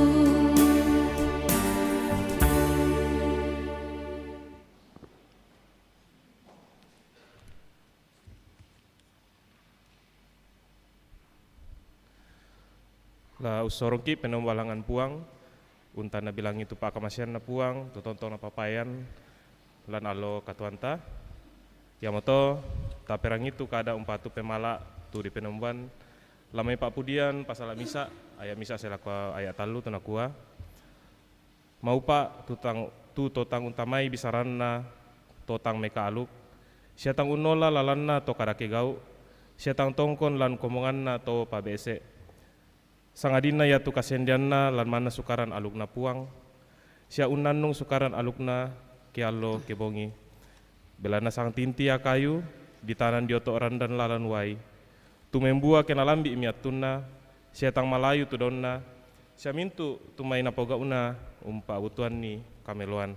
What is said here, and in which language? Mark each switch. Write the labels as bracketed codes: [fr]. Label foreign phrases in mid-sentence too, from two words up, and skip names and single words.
[sda] La usorongki penombalangan puang, untana bilang itu pak kamasian na puang, tutonton na papayan, lan alo katuanta. Yamoto taperang itu kada umpatu pemala tu di penomban, lamai pak pudian pasala misa, ayat misa selakwa ayat talu tunakua. Mau pak tu totang untamai bisaranna, totang meka aluk, siatang unola lalanna to kadake gau, siatang tongkon lan komonganna to pabese. Sangadina ya tu kasendianna lan mana sukaran alukna puang, sia unannung sukaran alukna kialo kebongi. Belana sang tinti ya kayu, ditanan dioto randan lalan wai. Tu membua kena lambi imiatunna, sia tang malayu tu donna, sia mintu tu maina poga una umpa utuan ni kameluan.